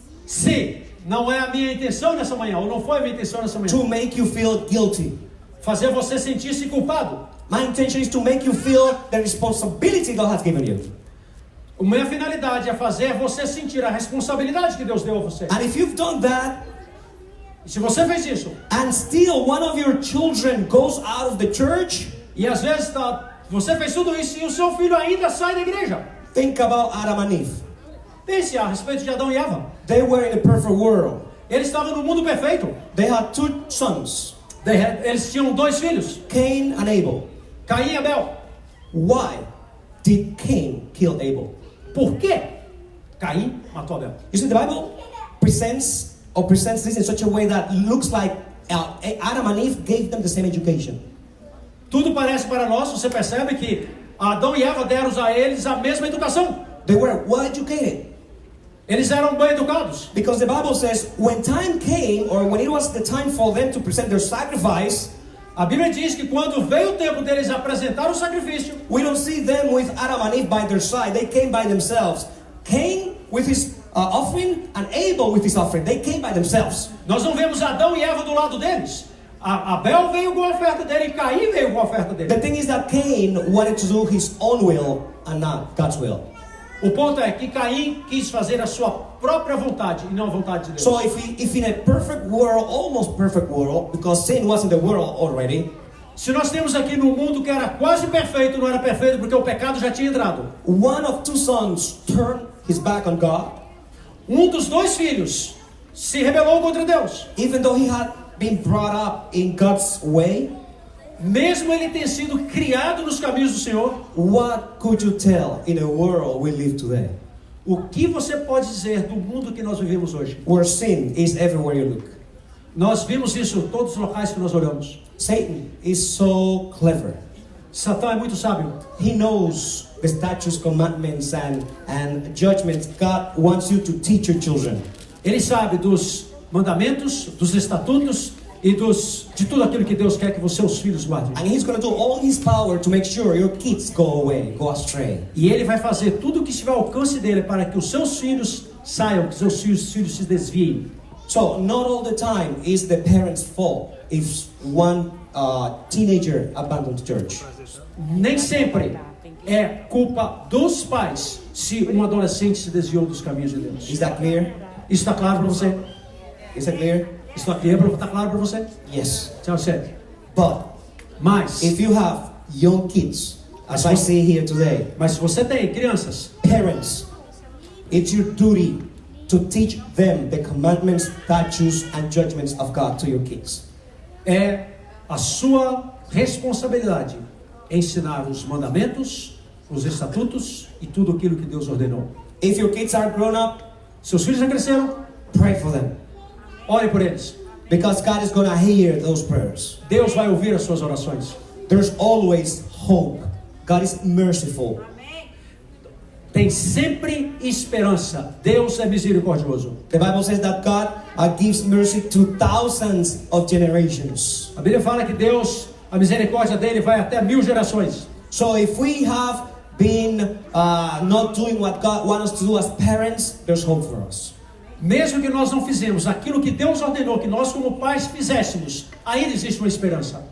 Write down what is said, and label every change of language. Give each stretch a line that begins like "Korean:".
Portuguese: se não é a minha intenção nessa manhã, ou não foi a minha intenção nessa manhã,
English: to make you feel guilty,
Portuguese: fazer você sentir-se culpado,
English: my intention is to make you feel the responsibility God has given you.
Portuguese: a minha finalidade é fazer você sentir a responsabilidade que Deus deu a você.
English: And if you've done that,
Portuguese: E se você fez isso,
English: and still one of your children goes out of the church,
Portuguese: e às vezes você fez tudo isso e o seu filho ainda sai da igreja,
English: think about Adam and Eve.
Portuguese: pense a respeito de Adão e Eva.
English: They were in a perfect world.
Portuguese: Eles estavam no mundo perfeito.
English: They had two sons,
Portuguese: Eles tinham 2 filhos,
English: Cain and Abel.
Portuguese: Caim e Abel.
English: Why did Cain kill Abel?
Portuguese: Por que Caim matou Abel?
English: You see, the Bible presents this in such a way that looks like Adam and Eve gave them the same education.
Portuguese: Tudo parece para nós, você percebe que Adão e Eva deram a eles a mesma educação.
English: They were well educated.
Portuguese: Eles eram bem educados.
English: Because the Bible says when time came, or when it was the time for them to present their sacrifice,
Portuguese: A Bíblia diz que quando veio o tempo deles apresentar o sacrifício,
English: we don't see them with Adam and Eve by their side. They came by themselves. Cain with his offering and Abel with his offering. They came by themselves.
Portuguese: nós não vemos Adão e Eva do lado deles. Abel veio com a oferta dele e Caim veio com a oferta dele.
English: The thing is that Cain wanted to do his own will and not God's will.
Portuguese: O ponto é que Caim quis fazer a sua própria vontade e não a vontade de Deus.
English: So if in a perfect world, almost perfect world, because sin was in the world already,
Portuguese: Se nós temos aqui no mundo que era quase perfeito, não era perfeito porque o pecado já tinha entrado.
English: one of two sons turned his back on God,
Portuguese: Um dos 2 filhos se rebelou contra Deus.
English: even though he had been brought up in God's way.
Portuguese: Mesmo ele ter sido criado nos caminhos do Senhor,
English: What could you tell in a world we live today,
Portuguese: o que você pode dizer do mundo que nós vivemos hoje?
English: where sin is everywhere you look?
Portuguese: Nós vimos isso em todos os locais que nós olhamos.
English: Satan is so clever.
Portuguese: Satã é muito sábio.
English: He knows the statutes, commandments, and judgments God wants you to teach your children.
Portuguese: Ele sabe dos mandamentos, dos estatutos e de tudo aquilo que Deus quer que os seus filhos guardem.
English: And He's going to do all His power to make sure your kids go away, go astray.
Portuguese: E Ele vai fazer tudo o que estiver ao alcance dele para que os seus filhos saiam, que os seus filhos se desviem.
English: So not all the time is the parents' fault if one teenager abandons church.
Portuguese: Nem sempre é culpa dos pais se um adolescente se desviou dos caminhos de Deus.
English: Is that clear?
Portuguese: Isso está claro para você?
English: Is that clear?
Portuguese: Isso está claro para você?
English: Yes.
Portuguese: Tchau, certo.
English: But
Portuguese: Mas,
English: if you have young kids, as I see here today,
Portuguese: mas se você tem crianças,
English: parents, it's your duty to teach them the commandments, statutes, and judgments of God to your kids.
Portuguese: é a sua responsabilidade ensinar os mandamentos, os estatutos e tudo aquilo que Deus ordenou.
English: If your kids are grown up,
Portuguese: Seus filhos já cresceram,
English: pray for them,
Portuguese: ore por eles.
English: because God is going to hear those prayers.
Portuguese: Deus vai ouvir as suas orações.
English: There's always hope. God is merciful.
Portuguese: Tem sempre esperança. Deus é misericordioso.
English: The Bible says that God gives mercy to thousands of generations.
Portuguese: A Bíblia fala que Deus, a misericórdia dele vai até 1000 gerações.
English: So if we have been not doing what God wants us to do as parents, there's hope for us.
Portuguese: Mesmo que nós não fizemos aquilo que Deus ordenou que nós como pais fizéssemos, ainda existe uma esperança.